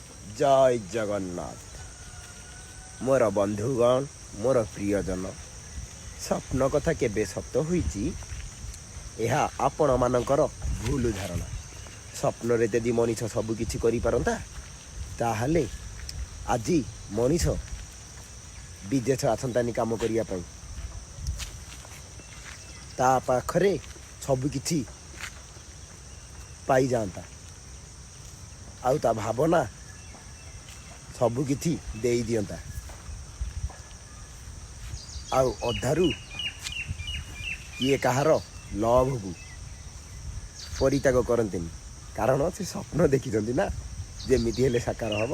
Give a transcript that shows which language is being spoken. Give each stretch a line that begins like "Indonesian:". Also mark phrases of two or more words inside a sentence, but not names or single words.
Odia: ଜୟ ଜଗନ୍ନାଥ। ମୋର ବନ୍ଧୁଗଣ, ମୋର ପ୍ରିୟଜନ, ସ୍ୱପ୍ନ କଥା କେବେ ସତ ହୋଇଚି ଏହା ଆପଣମାନଙ୍କର ଭୁଲ ଧାରଣା। ସ୍ୱପ୍ନରେ ଯଦି ମଣିଷ ସବୁ କିଛି କରିପାରନ୍ତା ତାହେଲେ ଆଜି ମଣିଷ ବିଦେଶ ଆସନ୍ତାନି କାମ କରିବା ପାଇଁ। ତା ପାଖରେ ସବୁ କିଛି ପାଇଯାଆନ୍ତା, ଆଉ ତା ଭାବନା ସବୁ କିଛି ଦେଇ ଦିଅନ୍ତା, ଆଉ ଅଧାରୁ କିଏ କାହାର ଲଭକୁ ପରିତ୍ୟାଗ କରନ୍ତିନି, କାରଣ ସେ ସ୍ୱପ୍ନ ଦେଖିଛନ୍ତି ନା ଯେମିତି ହେଲେ ସାକାର ହେବ।